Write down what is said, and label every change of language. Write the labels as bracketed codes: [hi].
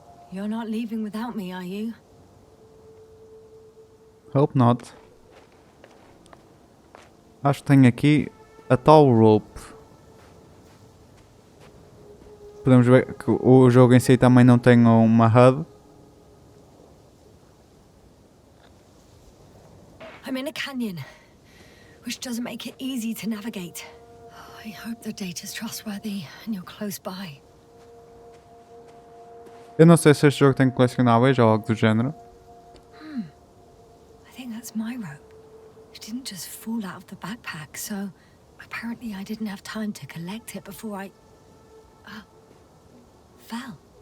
[en] You're not leaving without me, are you? Hope not. [pt] Acho que tenho aqui a tal rope. Podemos ver que o jogo em si também não tem uma HUD. [en] I'm in a canyon, which doesn't make it easy to navigate. I hope the data's trustworthy and you're close by. [pt] Eu não sei se este jogo tem colecionáveis ou algo do género. [en] I think that's my rope. It didn't just fall out of the backpack, so apparently I didn't have time to collect it before I fell.